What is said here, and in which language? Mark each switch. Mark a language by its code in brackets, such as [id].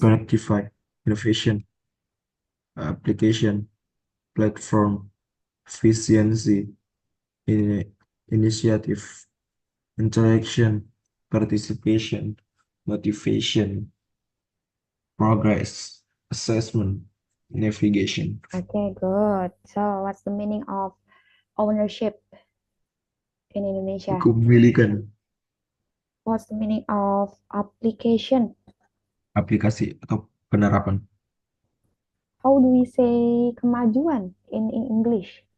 [en] Connectify, innovation, application, platform, efficiency, ini- initiative, interaction, participation, motivation, progress, assessment, navigation. okay, good. So what's the meaning of ownership in Indonesia? [id] Kepemilikan [en] What's the meaning of application? [id] aplikasi atau penerapan. [en] How do we say kemajuan in English?